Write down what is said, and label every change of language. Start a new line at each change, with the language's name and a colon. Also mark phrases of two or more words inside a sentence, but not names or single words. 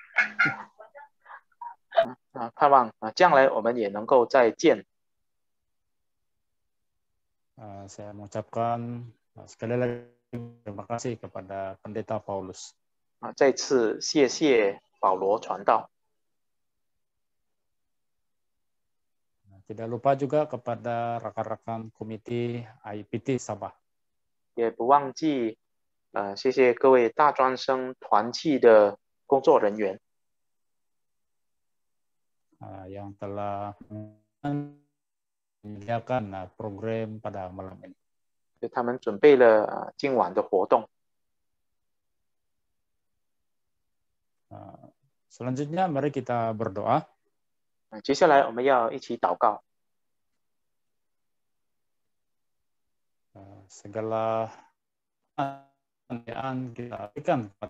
Chinese: 盼望将来我们也能够再见。
Indonesian: Saya mengucapkan sekali lagi terima kasih kepada Pendeta Paulus.
Chinese: 再次谢谢保罗传道。
Indonesian: Tidak lupa juga kepada rekan-rekan komite IPT Sabah.
Chinese: 也不忘记谢谢各位大专生团契的工作人员。
Indonesian: Yang telah menyediakan program pada malam ini.
Chinese: 他们准备了今晚的活动。
Indonesian: Selanjutnya mari kita berdoa.
Chinese: 接下来我们要一起祷告。
Indonesian: Segala pertanyaan kita berikan.